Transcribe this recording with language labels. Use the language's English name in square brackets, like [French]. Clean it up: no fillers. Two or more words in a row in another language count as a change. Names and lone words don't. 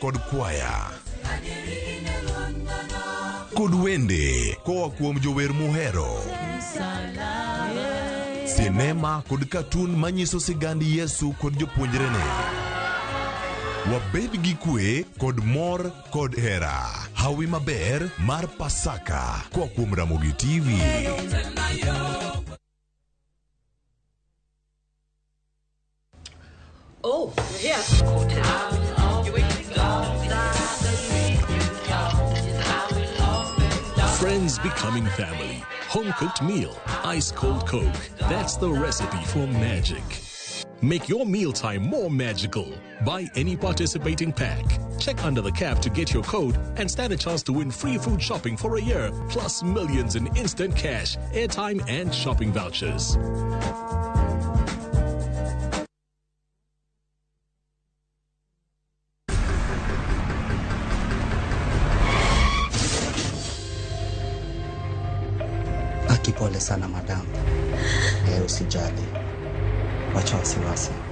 [Luo (Kenya and Tanzania)] Wabo bedo kod kwaya, kod wende koa kuom jower muhero. Sinema kod katun manyiso sigandi Yesu kod jopuonjrene. Wabed gi kwe kod mor kod hera. Hawi maber mar Pasaka koa kuom Ramogi TV. [English] Oh, you're here. Friends becoming family. Home-cooked meal. Ice-cold Coke. That's the recipe for magic. Make your mealtime more magical. Buy any participating pack. Check under the cap to get your code and stand a chance to win free food shopping for a year, plus millions in instant cash, airtime, and shopping vouchers. [Swahili] Pole sana madam. Usijali. Wacha wasiwasi.